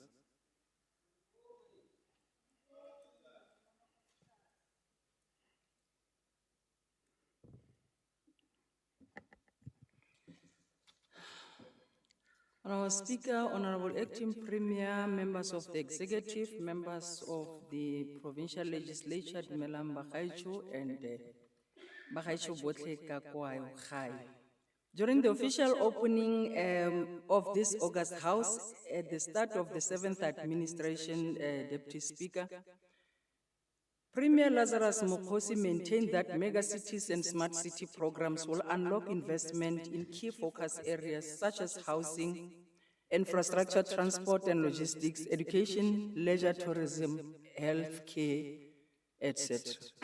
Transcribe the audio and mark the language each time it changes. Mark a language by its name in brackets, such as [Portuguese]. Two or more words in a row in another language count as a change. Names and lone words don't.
[English] Honorable Speaker, Honorable Acting Premier, members of the Executive, members of the Provincial Legislature, [Tswana] Dumelang Bagaetsho and Bagaetsho botlhe ka kwao gae. [English] During the official opening of this August House, at the start of the 7th administration, Deputy Speaker, Premier Lazarus Mokhosi maintained that megacities and smart city programs will unlock investment in key focus areas such as housing, infrastructure, transport and logistics, education, leisure, tourism, healthcare, etc.